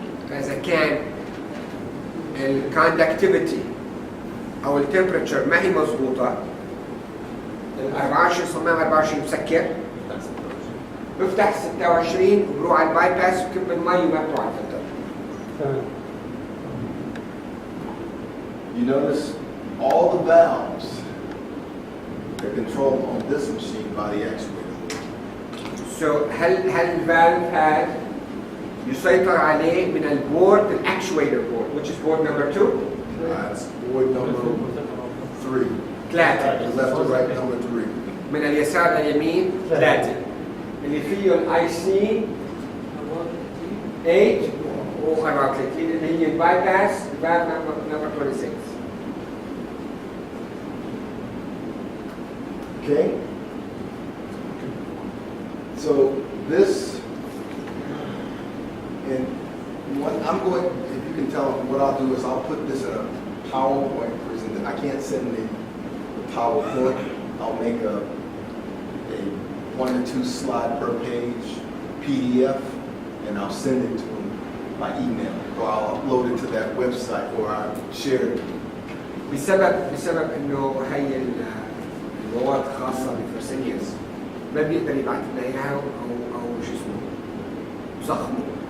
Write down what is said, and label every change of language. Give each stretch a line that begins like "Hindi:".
Arabic: فإذا كان الكوندكتيفيتي أو التمبرتشر ما هي مضبوطة، ال 24 صمام 24 مسكر، بفتح 26 وبروح على الباي باس بكب المي وما بروح على الفلتر.
English: You notice all the valves are controlled on this machine by the actuator. So
Arabic: هل الفالف هاد يسيطر عليه من البورد الاكشويتر بورد
English: which is board number 2. That's board number 3.
Arabic: ثلاثة.
English: Left to right, number 3.
Arabic: من اليسار لليمين 3 اللي فيه الاي سي 8 و34 اللي هي الباي باس فالف نمبر 26.
English: Okay? So this, and what I'm going, if you can tell them, what I'll do is I'll put this in a PowerPoint presentation. I can't send the PowerPoint. I'll make a 1 or 2 slide per page PDF, and I'll send it to them by email, or I'll upload it to that website, or I'll share it.
Arabic: بسبب انه هي المواد خاصة بالفرسينيوس ما بيقدر يبعث لنا اياها او شو اسمه ضخمه.